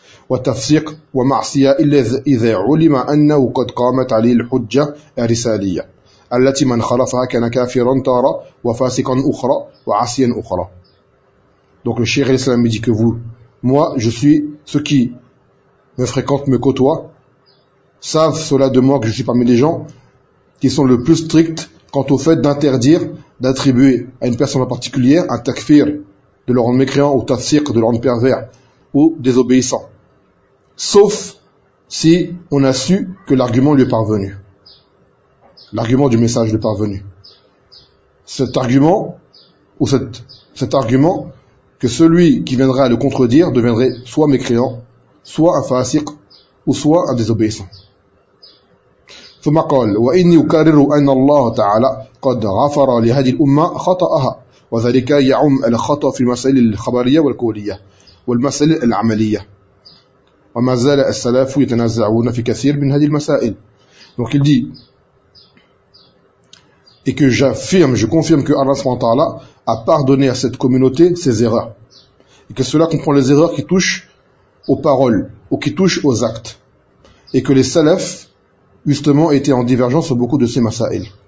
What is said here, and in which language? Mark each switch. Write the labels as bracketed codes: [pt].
[ar] والتفسيق ومعصية إلا إذا علم أنه قد قامت عليه الحجة الرسالية التي من خلفها كان كافرا تارة وفاسقا أخرى وعصيا أخرى. [fr] Donc le cheikh al-Islam me dit que vous, moi, je suis ceux qui me fréquentent, me côtoient, savent cela de moi que je suis parmi les gens qui sont le plus stricts quant au fait d'interdire, d'attribuer à une personne en particulier un takfir, de le rendre mécréant ou tafsir, de le rendre pervers ou désobéissant. Sauf si on a su que l'argument lui est parvenu. L'argument du message lui est parvenu. Cet argument, ou cet argument, que celui qui viendrait à le contredire deviendrait soit mécréant, soit un fasiq, ou soit un désobéissant. [ar] ثم قال وإني أكرر أن الله تعالى قد غفر لهذه الأمة خطأها وذلك يعم الخطأ في المسائل الخبرية والكونية والمسائل العملية وما زال السلف يتنازعون في كثير من هذه المسائل. [fr] Donc il dit et que j'affirme, je confirme que Allah [ar] subhanahu wa ta'ala [fr] a pardonné à cette communauté ses erreurs et que cela comprend les erreurs qui touchent aux paroles ou qui touchent aux actes et que les salafs justement était en divergence sur beaucoup de ces masa'il.